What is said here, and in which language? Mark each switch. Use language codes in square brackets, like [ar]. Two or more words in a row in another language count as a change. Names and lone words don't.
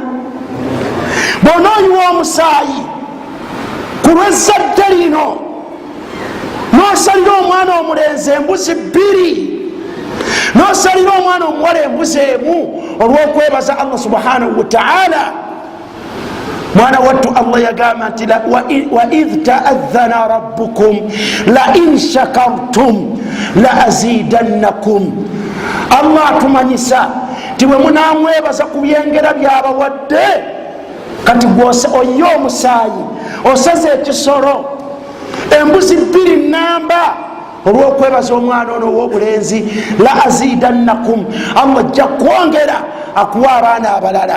[lg] Bw'onooyiwa omusaayi ku lw'ezzadde lino n'osalira omwana omulenzi embuzi 2, n'osalira omwana omuwala embuzi 1 olw'okwebaza Allah [ar] سبحانه وتعالى. [lg] Mwana wattu Allah yagamba nti [ar] وإذ تأذن ربكم لئن شكرتم لأزيدنكم. [lg] Allah atumanyisa ti bwe munamwebaza ku byengera byabawadde. Kati oyiye omusaayi, osaze ekisolo, embuzi 2 namba olw'okwebaza omwana ono ow'obulenzi, [ar] لأزيدنكم, [lg] Allah ajja kwongera akuwa abaana abalala.